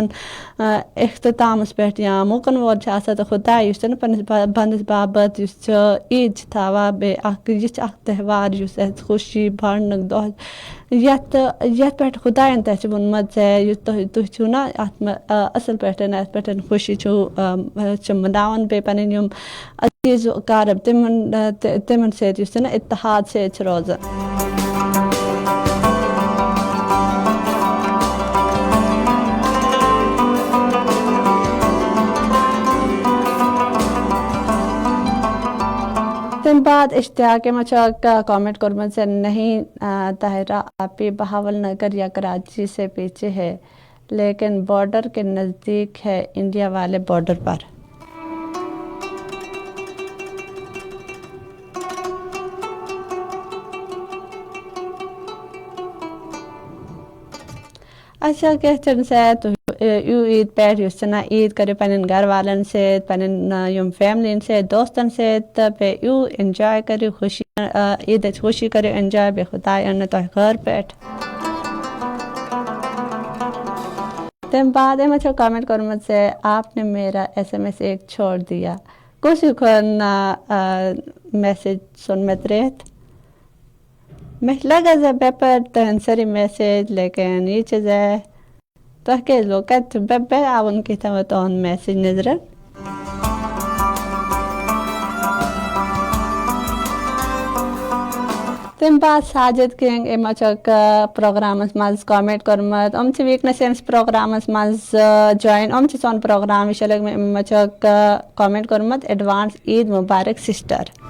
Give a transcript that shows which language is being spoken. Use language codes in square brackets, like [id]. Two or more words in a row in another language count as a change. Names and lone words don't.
[ks] اختتامَس پٮ۪ٹھ یا مُکَن وول چھُ آسان تہٕ خۄداے یُس چھُ نا پنٛنِس بنٛدَس باپتھ یُس چھُ عیٖد چھِ تھاوان بیٚیہِ یہِ چھِ اکھ تہوار یُس اَسہِ خوشی بانٛڈنُک دۄہ یَتھ پٮ۪ٹھ خۄدایَن تہِ چھُ ووٚنمُت زِ یُس تُہۍ چھِو نا اَتھ منٛز اَصٕل پٲٹھۍ یِتھ پٲٹھۍ خوشی چھِ مَناوان بیٚیہِ پَنٕنۍ یِم عزیٖز و اقارب تِمن سۭتۍ یُس چھُ نا اتحاد سۭتۍ چھِ روزان تَمہِ بعد اشتیاق یِمو چھُ کامنٹ کوٚرمُت زِ [ur] نہیں طاہرہ آپ بھی بہاول نگر یا کراچی سے پیچھے ہے لیکن بارڈر کے نزدیک ہے انڈیا والے بارڈر پر [ks] اچھا کیٚنٛہہ چھُنہٕ سا تُہۍ یِیِو عیٖد پٮ۪ٹھ یُس چھُ نا عیٖد کٔرِو پنٕنٮ۪ن گرٕ والٮ۪ن سۭتۍ پنٕنٮ۪ن یِم فیملین سۭتۍ دوستن سۭتۍ تہٕ بیٚیہِ یِیِو اٮ۪نجاے کٔرِو خوشی عیٖدٕچ خوشی کٔرِو اٮ۪نجاے بیٚیہِ خۄداے اَننو تۄہہِ گرٕ پٮ۪ٹھ تَمہِ بعد یِمو چھُ کامنٹ کوٚرمُت زِ [ur] آپ نے میرا SMS ایک چھوڑ دیا [ks] کُس ہیوٗ میسیج ژھُن مےٚ ترٛٲیِتھ مےٚ چھِ لگان زِ بےٚ پَر تُہٕنٛدۍ سٲری میسیج لیکن یہِ چھِ زِ تۄہہِ کیٛازِ لوٚگ کَتہِ بےٚ آو نہٕ کیٚنٛہہ وۄنۍ تُہُنٛد میسیج نظرَن تَمہِ بعد ساجد کنگ یِمو چھُ پروگرامَس منٛز کامنٹ کوٚرمُت یِم چھِ ویٖکنٮ۪س سٲنِس پروگرامَس منٛز جویِن یِم چھِ سون پروگرام وٕچھان لٔگۍ مےٚ یِمو چھُ کامنٹ کوٚرمُت ایڈوانس عیٖد مُبارک سِسٹر